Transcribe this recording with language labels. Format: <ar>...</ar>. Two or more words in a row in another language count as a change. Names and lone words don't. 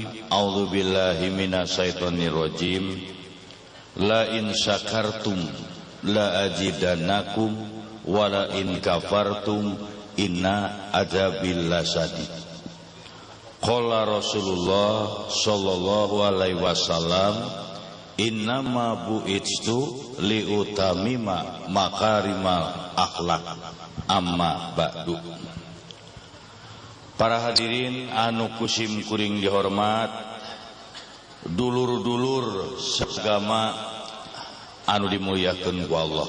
<ar>أعوذ بالله من الشيطان الرجيم. لئن شكرتم لأزيدنكم ولئن كفرتم إن عذابي لشديد. قال رسول الله صلى الله عليه وسلم، إنما بعثت لأتمم مكارم الأخلاق أما بعد.</ar> <su>Para hadirin anu kusim kuring dihormat, dulur-dulur seagama anu dimuliakeun ku Allah.</su>